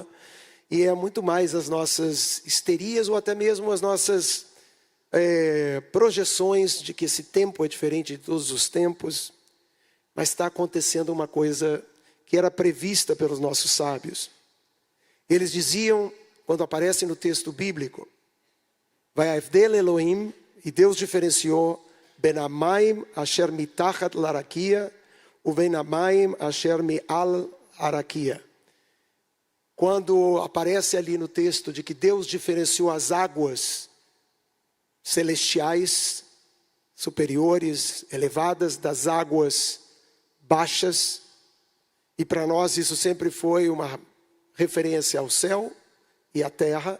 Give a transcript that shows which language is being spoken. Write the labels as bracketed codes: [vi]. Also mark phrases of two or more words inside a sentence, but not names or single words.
[pt] E é muito mais as nossas histerias ou até mesmo as nossas projeções de que esse tempo é diferente de todos os tempos. Mas está acontecendo uma coisa que era prevista pelos nossos sábios. Eles diziam, quando aparece no texto bíblico, [he] ויבדל אלוהים, [pt] e Deus diferenciou, [he] בין המים אשר מתחת לרקיע ובין המים אשר מעל הרקיע. [pt] Quando aparece ali no texto de que Deus diferenciou as águas celestiais, superiores, elevadas, das águas baixas, e para nós isso sempre foi uma referência ao céu e à terra.